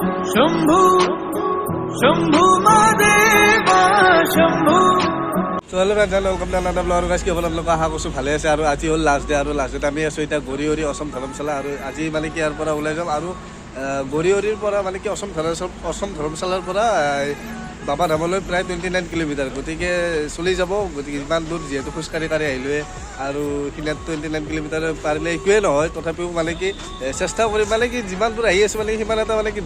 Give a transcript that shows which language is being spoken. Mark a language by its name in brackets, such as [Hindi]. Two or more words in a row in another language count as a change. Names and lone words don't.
[Hindi] शंभु शंभु महादेवा शंभु। [English] So hello friends, welcome to another vlog. Guys, [Assamese] কি আপোনালোক আশা কৰিছো ভালে আছে আৰু আজি হ'ল [English] last day [Assamese] আৰু [English] last day [Assamese] আমি আছো এটা গৰিয়ৰি অসম ধৰ্মশালা আৰু আজি মানে কি ইয়াৰ পৰা ওলাই যাম আৰু গৰিয়ৰিৰ পৰা মানে কি অসম ধৰ্মশালাৰ পৰা বাবা ধামলৈ প্ৰায় 29 কিলোমিটাৰ গতিকে চলি যাব গতিকে ইমান দূৰ যিহেতু খোজকাঢ়ি আহিলোৱে আৰু সিনাত 29 কিলোমিটাৰ পাৰিলে একোৱে নহয় তথাপিও মানে কি চেষ্টা কৰি মানে কি যিমান দূৰ আহি আছে মানে সিমান এটা মানে কি